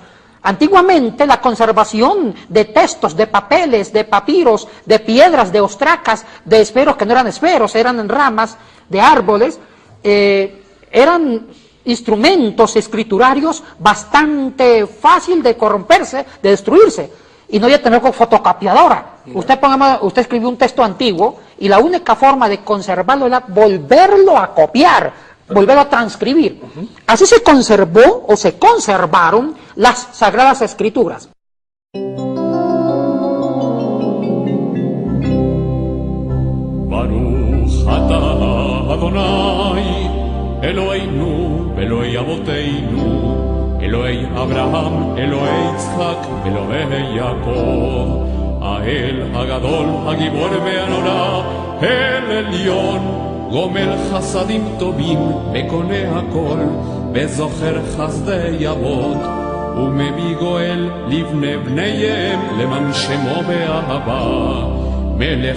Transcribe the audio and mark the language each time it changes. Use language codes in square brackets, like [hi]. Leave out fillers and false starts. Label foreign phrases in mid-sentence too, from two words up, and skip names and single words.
[es] Antiguamente la conservación de textos, de papeles, de papiros, de piedras, de ostracas, de esferos que no eran esferos, eran ramas de árboles, eran instrumentos escriturarios bastante fácil de corromperse, de destruirse, y no había tener con fotocopiadora. Usted escribió un texto antiguo y la única forma de conservarlo era volverlo a copiar, volverlo a transcribir. Así se conservó o se conservaron las Sagradas Escrituras. [he] ברוך אתה אדוני אלוהינו אלוהי אבותינו אלוהי אברהם אלוהי יצחק אלוהי יעקב האל הגדול הגיבור והנורא אל עליון גומל חסדים טובים קונה הכל וזוכר חסדי אבות ומביא גואל לבני בניהם למען שמו באהבה מלך